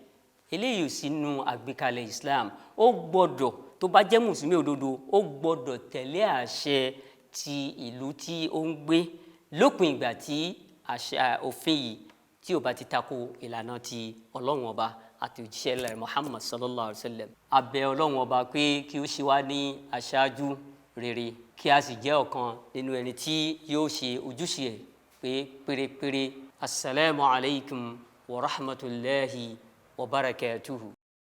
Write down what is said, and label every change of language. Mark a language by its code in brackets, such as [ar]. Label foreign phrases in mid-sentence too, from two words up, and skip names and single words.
[yo] Eléyìí ò sí nínú àgbékalẹ̀ Islam. Ó gbọ́dọ̀, tó bá jẹ́ mùsùlùmí òdodo, ó gbọ́dọ̀ tẹ̀lé àṣẹ ti ìlú tí ó ń gbé, lópin ìgbà tí àṣà òfin yìí tí ò bá ti tako ìlànà ti Ọlọ́run Ọba àti òjíṣẹ́ rẹ̀ Muhammad [ar] صلى الله عليه وسلم. [yo] A bẹ̀ Ọlọ́run Ọba pé kí ó ṣe wá ní aṣáájú rere, kí a sì jẹ́ ọ̀kan nínú ẹni tí yóò ṣe ojúṣe ẹ̀ pé pérépéré. [ar] السلام عليكم ورحمة الله وبركاته.